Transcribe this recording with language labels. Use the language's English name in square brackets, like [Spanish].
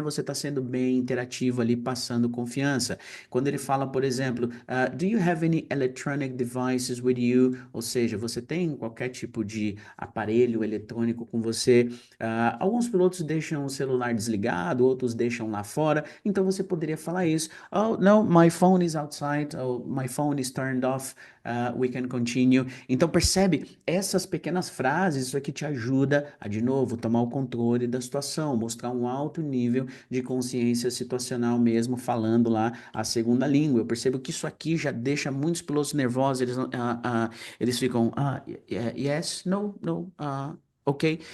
[Portuguese] Você está sendo bem interativo ali, passando confiança. Quando ele fala, por exemplo, [English] do you have any electronic devices with you? [Portuguese] Ou seja, você tem qualquer tipo de aparelho eletrônico com você. Alguns pilotos deixam o celular desligado, outros deixam lá fora. Então você poderia falar isso. [English] Oh, no, my phone is outside. Oh, my phone is turned off. We can continue. [Portuguese] Então percebe, essas pequenas frases, isso aqui te ajuda a, de novo, tomar o controle da situação, mostrar um alto nível de consciência situacional mesmo, falando lá a segunda língua. Eu percebo que isso aqui já deixa muitos pilotos nervosos, eles ficam, [English] yes, no, no, ok?